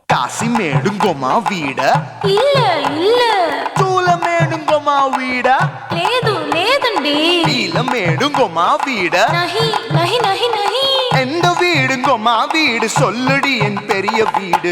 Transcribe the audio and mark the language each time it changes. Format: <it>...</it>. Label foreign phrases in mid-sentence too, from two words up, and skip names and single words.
<ta>காசிமேடுங்கோமா வீடா இல்ல இல்ல சூளைமேடுங்கோமா வீடா</ta> <te>లేదు లేదండి</te> <ta>நீலமேடுங்கோமா வீடா</ta> <hi>नहीं नहीं नहीं नहीं</hi> <ta>எந்த வீடுங்கோமா வீடு சொல்லுடி என் பெரிய வீடு</ta>